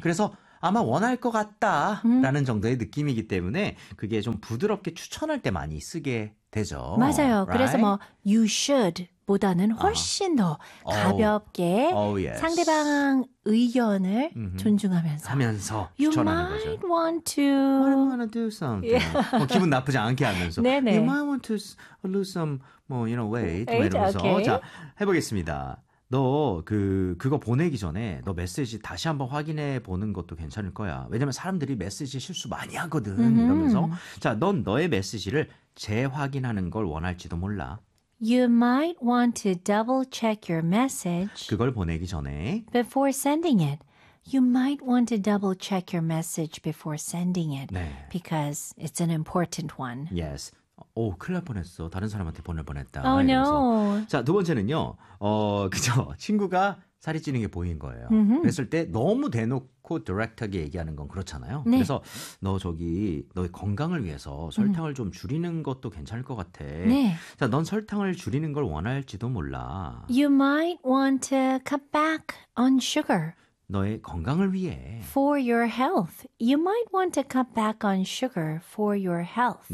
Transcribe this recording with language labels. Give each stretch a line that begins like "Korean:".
Korean: 그래서 아마 원할 것 같다라는 정도의 느낌이기 때문에 그게 좀 부드럽게 추천할 때 많이 쓰게 되죠. 맞아요.
English: Right?
Korean: 그래서 뭐
English: you should
Korean: 보다는 훨씬 더 가볍게
English: yes.
Korean: 상대방 의견을 존중하면서 하면서
English: you
Korean: 추천하는 거죠.
English: You might want to. I wanna do something. Yeah.
Korean: 뭐 기분 나쁘지 않게 하면서. 네네.
English: You might want to lose some, 뭐, you know, weight.
Korean: 뭐 이러면서.
English: Okay.
Korean: 자, 해보겠습니다. 너 그거 보내기 전에 너 메시지 다시 한번 확인해 보는 것도 괜찮을 거야. 왜냐면 사람들이 메시지 실수 많이 하거든. 이러면서. 자, 넌 너의 메시지를 재확인하는 걸 원할지도 몰라.
English: You might want to double check your message.
Korean: 그걸 보내기 전에.
English: Before sending it. You might want to double check your message before sending it.
Korean: 네.
English: Because it's an important one.
Korean: Yes. 오, 큰일 날 뻔했어. 다른 사람한테 보낼 뻔했다.
English: Oh, no.
Korean: 자, 두 번째는요. 어, 그죠. 친구가 살이 찌는 게 보인 거예요. 음흠. 그랬을 때 너무 대놓고 디렉트하게 얘기하는 건 그렇잖아요. 네. 그래서 너의 건강을 위해서 설탕을 좀 줄이는 것도 괜찮을 것 같아. 네. 자, 넌 설탕을 줄이는 걸 원할지도 몰라.
English: You might want to cut back on sugar.
Korean: 너의 건강을 위해.
English: For your health. You might want to cut back on sugar for your health.